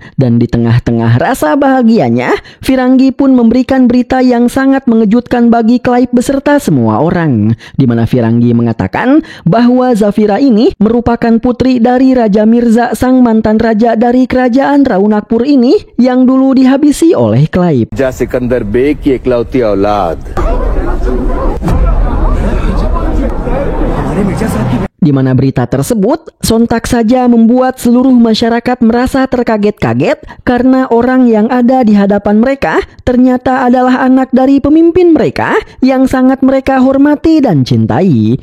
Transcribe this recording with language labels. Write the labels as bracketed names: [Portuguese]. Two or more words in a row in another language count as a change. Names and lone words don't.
[Indonesian] Dan di tengah-tengah rasa bahagianya, Firangi pun memberikan berita yang sangat mengejutkan bagi Clive beserta semua orang, di mana Firangi mengatakan bahwa Zafira ini merupakan putri dari Raja Mirza, sang mantan raja dari kerajaan Raunakpur ini yang dulu dihabisi oleh Clive. [Hindi] जा सिकंदर बेग की इकलौती औलाद। [Indonesian] Di mana berita tersebut sontak saja membuat seluruh masyarakat merasa terkaget-kaget karena orang yang ada di hadapan mereka ternyata adalah anak dari pemimpin mereka yang sangat mereka hormati dan cintai.